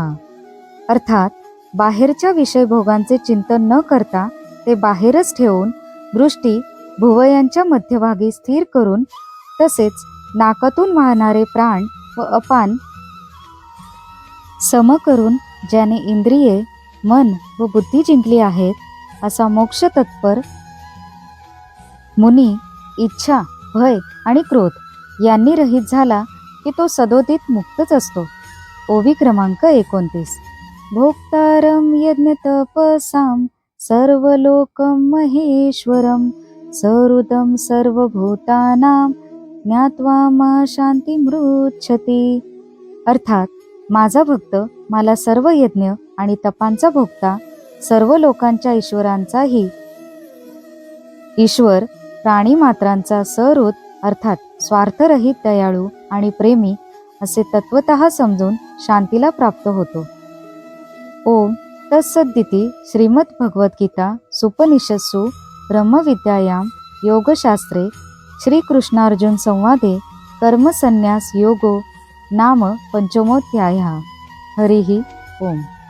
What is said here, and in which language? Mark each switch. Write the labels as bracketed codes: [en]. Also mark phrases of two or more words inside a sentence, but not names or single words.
[mr] अर्थात बाहेरच्या विषयभोगांचे चिंतन न करता ते बाहेरच ठेवून दृष्टी भुवयांच्या मध्यभागी स्थिर करून तसेच नाकातून वाहणारे प्राण व अपान सम करून ज्याने इंद्रिये, मन व बुद्धी जिंकली आहेत असा मोक्ष तत्पर मुनी इच्छा, भय आणि क्रोध यांनी रहित झाला की तो सदोदित मुक्तच असतो. ओवी क्रमांक 29. [sa] भोक्तारं यज्ञतपसां सर्वलोकं महेश्वरं सहृदं सर्वभूतानां ज्ञात्वा मा शांतिमृच्छति. [mr] अर्थात माझा भक्त मला सर्व यज्ञ आणि तपांचा भोगता, सर्व लोकांच्या ईश्वरांचाही ईश्वर, प्राणी मात्रांचा सहृद अर्थात स्वार्थरहित, दयाळू आणि प्रेमी असे तत्वतः समजून शांतीला प्राप्त होतो. [sa] ओम तत्सदिति श्रीमद्भगवद्गीता सुपनिषत्सु ब्रह्मविद्यायां योगशास्त्रे श्रीकृष्णार्जुन संवादे कर्मसन्न्यास योगो नाम पंचमोऽध्यायः. हरिः ओम.